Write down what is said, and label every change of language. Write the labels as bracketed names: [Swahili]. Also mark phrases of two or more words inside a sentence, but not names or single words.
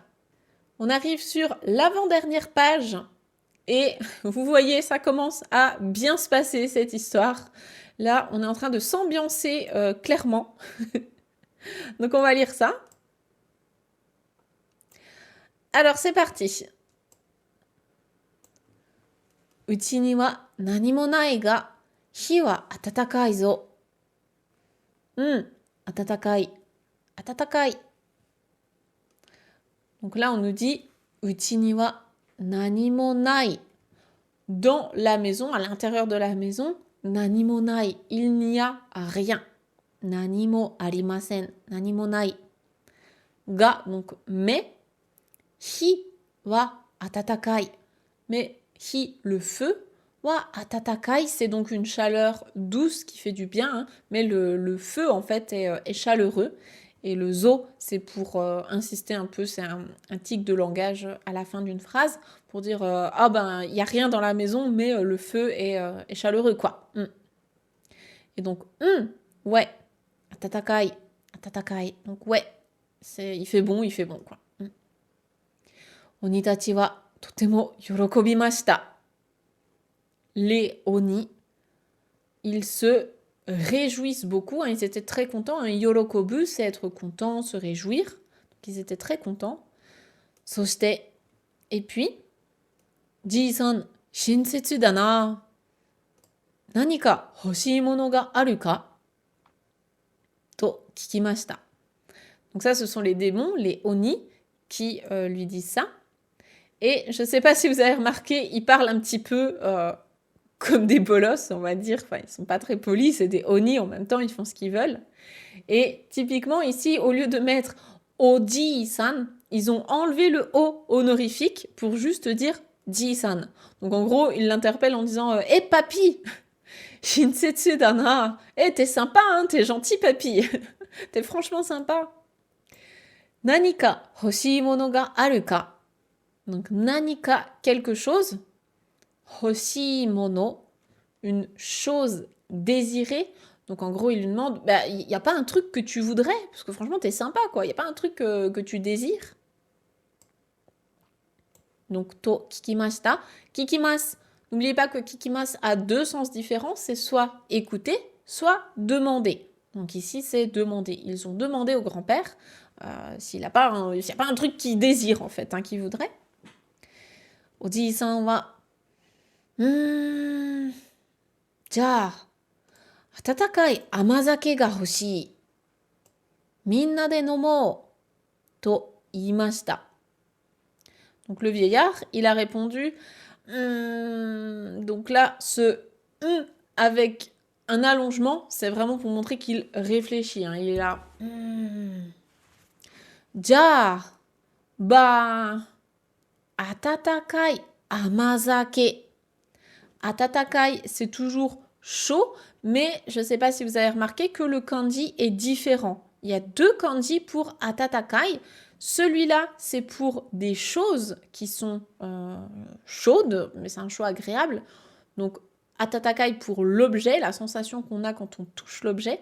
[French] On arrive sur l'avant-dernière page et vous voyez, ça commence à bien se passer cette histoire. Là, on est en train de s'ambiancer clairement. Donc on va lire ça. Alors c'est parti. [Japanese] 家には何もないが火は暖かいぞ. 暖かい。暖かい. [French] Donc là, on nous dit [Japanese] 家には何もない. [French] Dans la maison, à l'intérieur de la maison, [Japanese] 何もない. [French] Il n'y a rien. [Japanese] 何もありません。何もない. [French] Ga, donc mais. [Japanese] 火は暖かい. [French] Mais hi, le feu. [Japanese] は暖かい, [French] c'est donc une chaleur douce qui fait du bien. Hein, mais le feu, en fait, est chaleureux. Et le zo, c'est pour insister un peu, c'est un tic de langage à la fin d'une phrase, pour dire il n'y a rien dans la maison, mais le feu est chaleureux, quoi. Et donc, ouais, [Japanese] 暖かい、暖かい. [French] Donc, ouais, il fait bon, quoi. [Japanese] 鬼たちはとても喜びました. [French] Les oni, ils se réjouissent beaucoup, hein, ils étaient très contents. Hein, yorokobu, c'est être content, se réjouir. Donc ils étaient très contents. Soshite, et puis, [Japanese] じいさん、親切だな。何か欲しいものがあるかと聞きました。 [French] Donc ça, ce sont les démons, les oni, qui lui disent ça. Et je ne sais pas si vous avez remarqué, ils parlent un petit peu comme des bolosses, on va dire. Enfin, ils ne sont pas très polis, c'est des oni en même temps, ils font ce qu'ils veulent. Et typiquement ici, au lieu de mettre Oji-san, ils ont enlevé le O honorifique pour juste dire Ji-san. Donc en gros, ils l'interpellent en disant Eh papy [Japanese] 親切だな [French] Eh t'es sympa, hein, t'es gentil papy T'es franchement sympa. [Japanese] 何か欲しいものがあるか. [French] Donc nanika, quelque chose. [Japanese] 欲しいもの, [French] une chose désirée. Donc en gros, il lui demande, il n'y a pas un truc que tu voudrais? Parce que franchement, t'es sympa, quoi. Il n'y a pas un truc que tu désires? Donc [Japanese] と聞きました. [French] Kikimas. N'oubliez pas que kikimas a deux sens différents. C'est soit écouter, soit demander. Donc ici, c'est demander. Ils ont demandé au grand-père s'il n'y a pas un truc qu'il désire, en fait, qu'il voudrait. [Japanese] おじいさんは, じゃあ、温かい甘酒が欲しい。みんなで飲もう。と言いました。 [French] Donc le vieillard, il a répondu. Donc là, ce avec un allongement, c'est vraiment pour montrer qu'il réfléchit. Il est là. [Japanese] じゃあ、温かい甘酒。Atatakai, [French] c'est toujours chaud, mais je ne sais pas si vous avez remarqué que le kanji est différent. Il y a deux kanji pour atatakai. Celui-là, c'est pour des choses qui sont chaudes, mais c'est un chaud agréable. Donc, atatakai pour l'objet, la sensation qu'on a quand on touche l'objet.